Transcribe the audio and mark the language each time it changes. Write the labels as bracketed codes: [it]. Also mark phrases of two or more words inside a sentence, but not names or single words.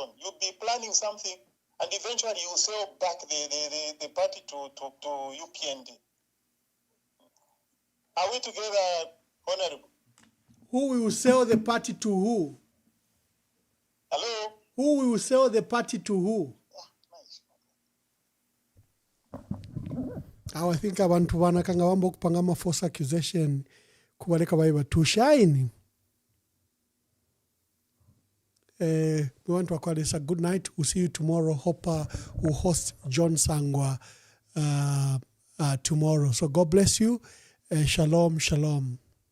[en] You'll be planning something, and eventually you sell back the party to UPND. Are we together, Honorable? Who will sell the party to who? Hello? Who will sell the party to who? I think [bem] abantu banakanga wambo kupanga ma [en] false accusation [bem] kubaleka baiba [en] to shine. We want to call this a good night. We'll see you tomorrow. Hopper will host John Sangwa tomorrow. So God bless you. Shalom, shalom.